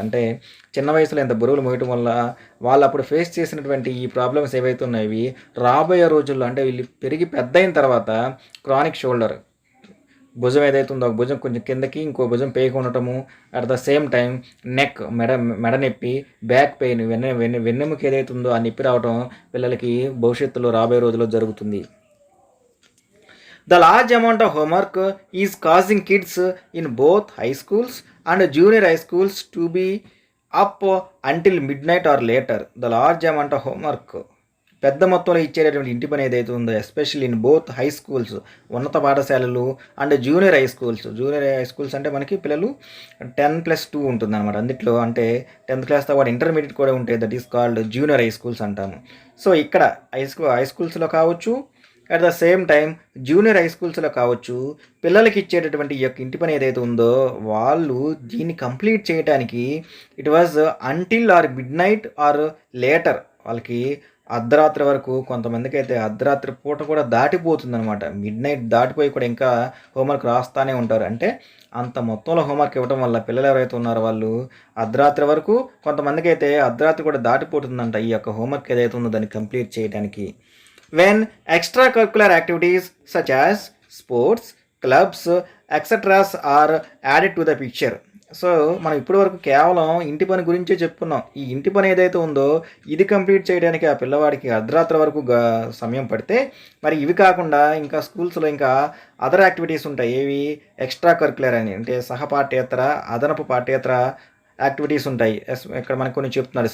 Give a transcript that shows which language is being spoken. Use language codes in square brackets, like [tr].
[te] అంటే చిన్న వయసులో ఎంత బరువులు మోయటం వల్ల వాళ్ళు అప్పుడు ఫేస్ చేసినటువంటి ఈ ప్రాబ్లమ్స్ ఏవైతే ఉన్నాయో రాబోయే రోజుల్లో అంటే వీళ్ళు పెరిగి పెద్ద అయిన తర్వాత క్రానిక్ షోల్డర్, భుజం ఏదైతే ఉందో భుజం కొంచెం కిందకి ఇంకో భుజం పేయకు ఉండటము, [en] at the same time [te] neck, మెడ నొప్పి, బ్యాక్ పెయిన్, వెన్నెముక ఏదైతే ఉందో ఆ నొప్పి రావడం పిల్లలకి భవిష్యత్తులో రాబోయే రోజుల్లో జరుగుతుంది. [en] The large amount of homework is causing kids in both high schools and junior high schools to be up until midnight or later. The large amount of homework, [te] పెద్ద మొత్తంలో ఇచ్చేటటువంటి ఇంటి పని ఏదైతే ఉందో [en] especially in both high schools, [te] ఉన్నత పాఠశాలలు, and junior high schools అంటే మనకి పిల్లలు 10+2 ఉంటుంది అనమాట. అందుట్లో అంటే 10th క్లాస్తో పాటు ఇంటర్మీడియట్ కూడా ఉంటాయి. [en] that is called junior high schools [te] అంటాము. సో ఇక్కడ హై స్కూల్స్లో కావచ్చు, [en] at the same time [te] junior high స్కూల్స్లో కావచ్చు, పిల్లలకి ఇచ్చేటటువంటి ఈ యొక్క ఇంటి పని ఏదైతే ఉందో వాళ్ళు దీన్ని కంప్లీట్ చేయడానికి [en] It was until or midnight or later. [te] వాళ్ళకి అర్ధరాత్రి వరకు, కొంతమందికి అయితే అర్ధరాత్రి పూట కూడా దాటిపోతుందనమాట. మిడ్ నైట్ దాటిపోయి కూడా ఇంకా హోంవర్క్ రాస్తూనే ఉంటారు. అంటే అంత మొత్తంలో హోంవర్క్ ఇవ్వడం వల్ల పిల్లలు ఎవరైతే ఉన్నారో వాళ్ళు అర్ధరాత్రి వరకు, కొంతమందికి అయితే అర్ధరాత్రి కూడా దాటిపోతుందంట ఈ యొక్క హోంవర్క్ ఏదైతే ఉందో దాన్ని కంప్లీట్ చేయడానికి. [en] when extracurricular activities such as sports, clubs, etc. are added to the picture. [te] So మనం ఇప్పటి వరకు కేవలం ఇంటి పని గురించే చెప్పుకున్నాం. ఈ ఇంటి పని ఏదైతే ఉందో ఇది కంప్లీట్ చేయడానికి ఆ పిల్లవాడికి అర్ధరాత్రి వరకు సమయం పడితే, మరి ఇవి కాకుండా ఇంకా స్కూల్స్లో ఇంకా అదర్ యాక్టివిటీస్ ఉంటాయి. ఏవి? ఎక్స్ట్రా కరిక్యులర్ అని, అంటే సహపాఠ్యేతర, అదనపు పాఠ్యేతర యాక్టివిటీస్ ఉంటాయి. ఇక్కడ మనకు కొన్ని చెప్తున్నారు.